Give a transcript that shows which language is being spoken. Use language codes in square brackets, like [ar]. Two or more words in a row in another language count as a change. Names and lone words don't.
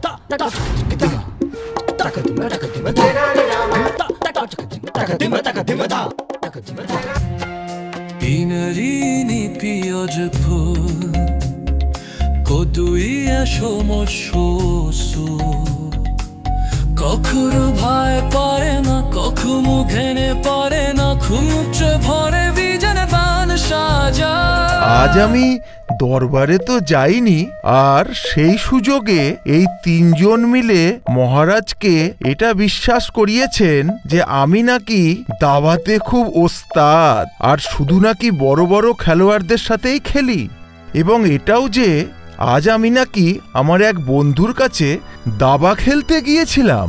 [bn] Inarini pioggiapo Koduia shomososo Kokoro bhai pare na kokumu ghene pare na khumuche bhore vijane ban saja আজ আমি দরবারে তো যাইনি, আর সেই সুযোগে এই তিনজন মিলে মহারাজকে এটা বিশ্বাস করিয়েছেন যে আমি নাকি দাবাতে খুব ওস্তাদ, আর শুধু নাকি বড় বড় খেলোয়াড়দের সাথেই খেলি, এবং এটাও যে আজ আমি নাকি আমার এক বন্ধুর কাছে দাবা খেলতে গিয়েছিলাম।